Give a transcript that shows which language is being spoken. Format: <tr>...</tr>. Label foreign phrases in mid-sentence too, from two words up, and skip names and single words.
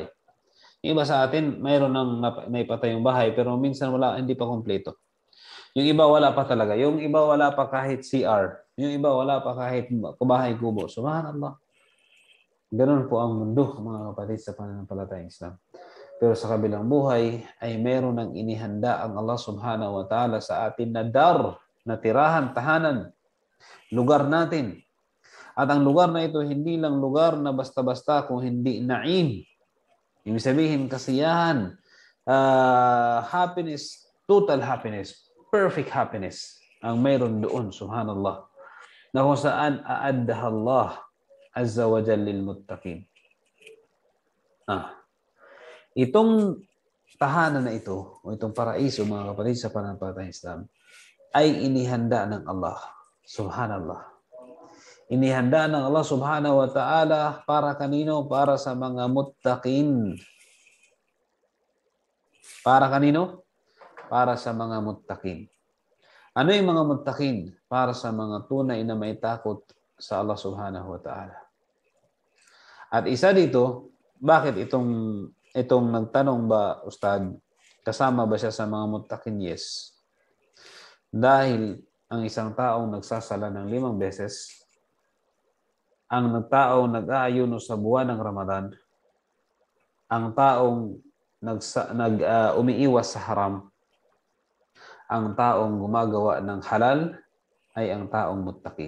<tl>Yung iba sa atin, mayroon ng naipatayong bahay pero minsan wala, hindi pa kompleto. Yung iba wala pa talaga. Yung iba wala pa kahit CR. Yung iba wala pa kahit bahay kubo. Subhanallah. Ganun po ang mundo, mga kapatid, sa pananampalatayang Islam. Pero sa kabilang buhay ay meron ng inihanda ang Allah</tl> <ar>سبحانه وتعالى</ar> <tl>sa atin na dar, na tirahan, tahanan, lugar natin. At ang lugar na ito, hindi lang lugar na basta-basta, kung hindi na'im. Ibig sabihin, kasiyahan,</tl> <en>happiness, total happiness, perfect happiness</en> <tl>ang mayroon doon, subhanallah. Na kung saan</tl> <ar>أعدها الله عز وجل للمتقين.</ar> <tl>Itong tahanan na ito, o itong paraiso, mga kapatid, sa pananampalatayang Islam, ay inihanda ng Allah, subhanallah. Inihanda ng Allah</tl> <ar>سبحانه وتعالى</ar> <tl>para kanino? Para sa mga muttaqin. Para kanino? Para sa mga muttaqin. Ano yung mga muttaqin? Para sa mga tunay na may takot sa Allah</tl> <ar>سبحانه وتعالى.</ar> <tl>At isa dito, bakit itong nagtanong ba, Ustad, kasama ba siya sa mga muttaqin? Yes. Dahil ang isang taong nagsasala ng 5 beses, ang taong nag-aayuno sa buwan ng Ramadan, ang taong umiiwas sa haram, ang taong gumagawa ng halal, ay ang taong muttaqin.</tl>